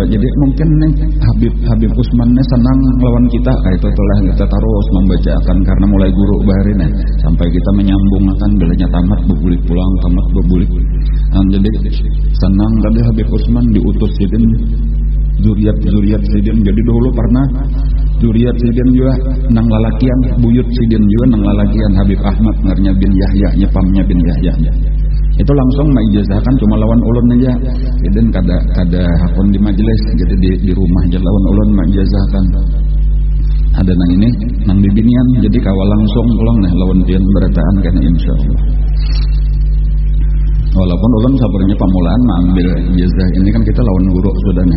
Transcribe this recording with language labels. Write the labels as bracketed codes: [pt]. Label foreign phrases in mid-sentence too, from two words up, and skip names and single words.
[bjn] Jadi mungkin nih Habib Usman nih senang lawan kita, kayak itu telah kita terus membacakan karena mulai guru bahari nih sampai kita menyambungkan bilanya tamat bebulik pulang, tamat bebulik. Jadi senang tadi Habib Usman diutus sidin zuriat sidin. Jadi dulu pernah zuriat sidin juga nang lalakian, buyut sidin juga nang lalakian Habib Ahmad ngarnya bin Yahya, nyepamnya bin Yahya. Itu langsung maijazahkan cuma lawan ulun aja. Jadi kada hakun di majelis, jadi di rumah aja lawan ulun maijazahkan. Ada nang ini nang di Binyan, jadi kawal langsung ulang nah lawan pian berataan kana insyaallah. Walaupun ulun sabarnya pamulaan ambil ijazah ini kan kita lawan guru sudah nih.